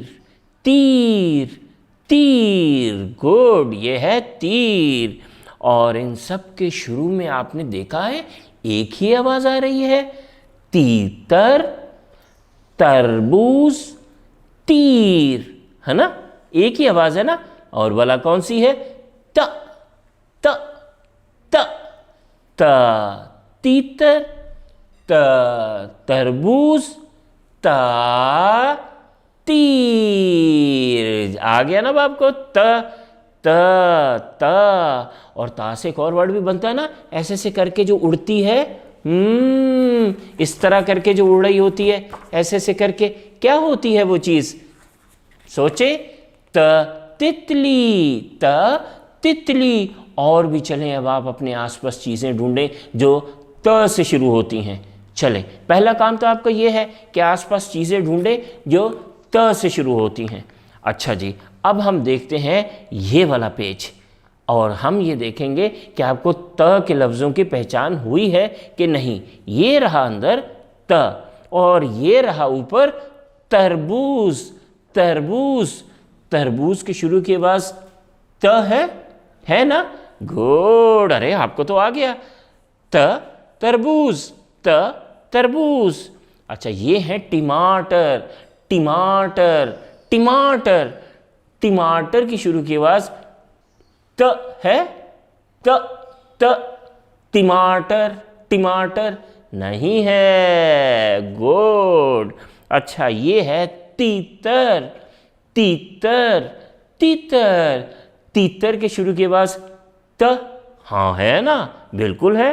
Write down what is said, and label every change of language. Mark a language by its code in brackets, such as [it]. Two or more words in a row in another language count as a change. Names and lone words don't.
[hi] तीर तीर, गुड, ये है तीर। और इन सब के शुरू में आपने देखा है एक ही आवाज आ रही है, तीतर, तरबूज, तीर, है ना, एक ही आवाज है ना। और वाला कौन सी है, त त त त, तीतर, त तरबूज, ता तीर। आ गया ना बाप को, त त त। और ता से एक और वर्ड भी बनता है ना, ऐसे से करके जो उड़ती है, इस तरह करके जो उड़ रही होती है, ऐसे से करके, क्या होती है वो चीज, सोचे, त तितली। त तितली। और भी चलें, अब आप अपने आसपास चीजें ढूंढें जो त से शुरू होती हैं। चलें, पहला काम तो आपका ये है कि आसपास चीजें ढूंढें जो त से शुरू होती हैं। अच्छा जी, अब हम देखते हैं ये वाला पेज, और हम ये देखेंगे कि आपको त के लफ्ज़ों की पहचान हुई है कि नहीं। ये रहा अंदर त, और ये रहा ऊपर तरबूज। तरबूज, तरबूज के शुरू की आवाज त है ना, गुड। अरे आपको तो आ गया, त तरबूज, त तरबूज। अच्छा, ये है टमाटर। टमाटर टमाटर, टमाटर की शुरू की आवाज त है, त त, टमाटर टमाटर नहीं है, गुड। अच्छा, ये है तीतर। तीतर तीतर, तीतर के शुरू की आवाज त, हाँ है ना, बिल्कुल है।